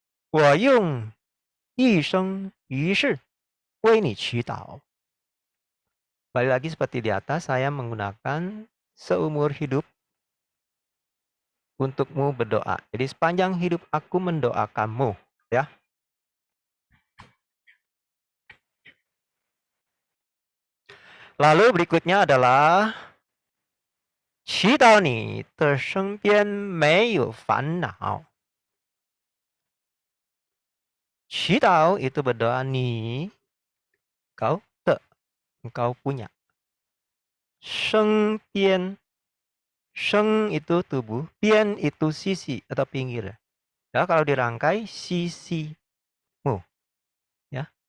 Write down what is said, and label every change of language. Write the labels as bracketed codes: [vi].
[zh] 我用一生一世为你祈祷. [id] Balik lagi seperti di atas, saya menggunakan seumur hidup untukmu berdoa. Jadi sepanjang hidup aku mendoakanmu. Ya. Lalu berikutnya adalah [zh] 祈祷你的身边没有烦恼. [id] 祈祷 itu berdoa ni, engkau punya. [zh] 身边, [id] 身 itu tubuh, 边 itu sisi atau pinggir. Ya, kalau dirangkai sisimu. Ya.